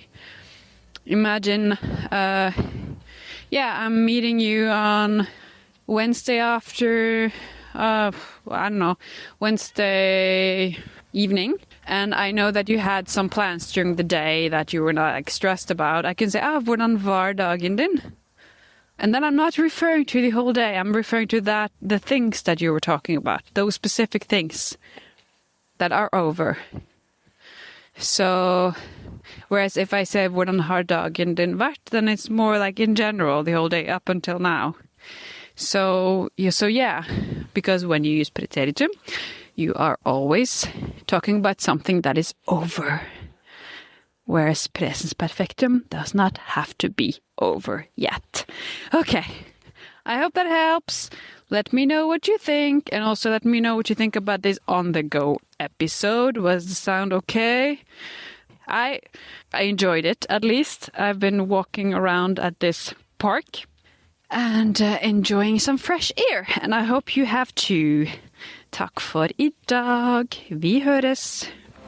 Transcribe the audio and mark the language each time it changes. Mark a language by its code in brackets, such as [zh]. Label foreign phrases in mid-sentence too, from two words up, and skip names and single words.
[en] Imagine, I'm meeting you on Wednesday after, Wednesday evening. And I know that you had some plans during the day that you were not stressed about. I can say, [no] hvordan var dagen din? [en] And then I'm not referring to the whole day. I'm referring to the things that you were talking about. Those specific things that are over. So, whereas if I say, [no] hvordan har dagen din vært? [en] Then it's more like in general, the whole day up until now. So because when you use preteritum, you are always talking about something that is over. Whereas [no] presens perfektum [en] does not have to be over yet. Okay, I hope that helps. Let me know what you think, and also let me know what you think about this on-the-go episode. Was the sound okay? I enjoyed it, at least. I've been walking around at this park and enjoying some fresh air, and I hope you have too. [no] Takk for i dag. Vi høres.